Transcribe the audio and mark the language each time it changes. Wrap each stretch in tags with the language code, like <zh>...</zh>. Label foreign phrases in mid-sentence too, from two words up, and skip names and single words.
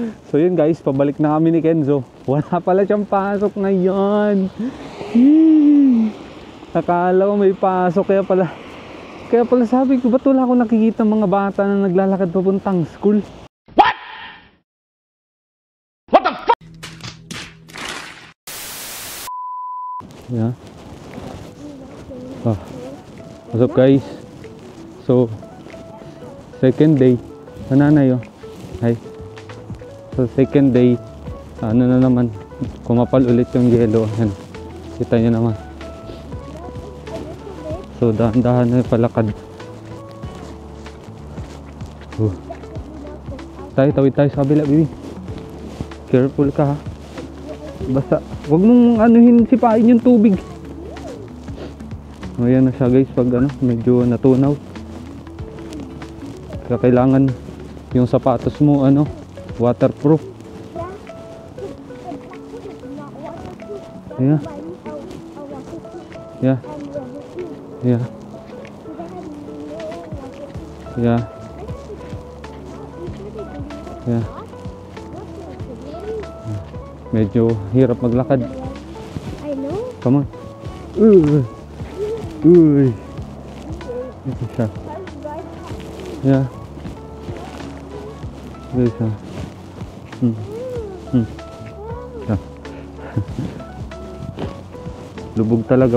<tl>So yun guys, pabalik na kami ni Kenzo. Wala pala siyang pasok ngayon. Akala ko may pasok, kaya pala sabi ko, ba't wala akong nakikita mga bata na naglalakad papuntang school?</tl> <en>What? What the fuck? Yeah. Oh. What's up guys? So, second day.</en> <tl>Nanay oh. Hi.</tl> <en>So second day,</en> <tl>ano na naman, kumapal ulit yung yelo. Ayan. Kita nyo naman. So dahan-dahan na yung palakad. Tawid tayo sa kabila, baby. Careful ka ha. Basta, huwag mong anuhin, sipain yung tubig. Ayan na siya guys, pag ano, medyo natunaw. Kaya kailangan yung sapatos mo, ano, waterproof.</tl> <en>Yeah. Yeah. Yeah. Yeah. Yeah.</en> <tl>Medyo hirap maglakad.</tl> <en>I know. Come on. Uy.</en> <tl>Ito siya. Yeah. Ito siya. Lubog talaga.</tl>